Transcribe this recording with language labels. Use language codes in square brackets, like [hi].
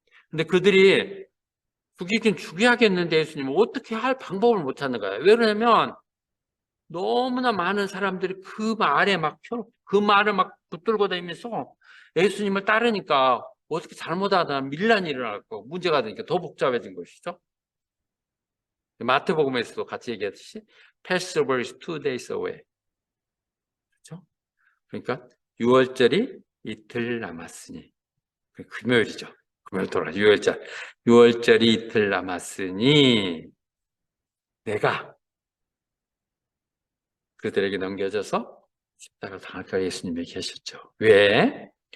[ko] 근데 그들이 죽이긴 죽여야겠는데 예수님은 어떻게 할 방법을 못 찾는 거예요. 왜 그러냐면 너무나 많은 사람들이 그 말에 그 말을 막 붙들고 다니면서 예수님을 따르니까 어떻게 잘못하다 밀란이 일어나고 문제가 되니까 더 복잡해진 것이죠. 마태복음에서도 같이 얘기했듯이 [en] Passover is 2 days away. [ko] 그렇죠? 그러니까 6월절이 이틀 남았으니 금요일이죠. 금요일 돌아 6월절. 6월절이 이틀 남았으니 내가 그들에게 넘겨져서 십자가를 당할까 예수님이 계셨죠. 왜?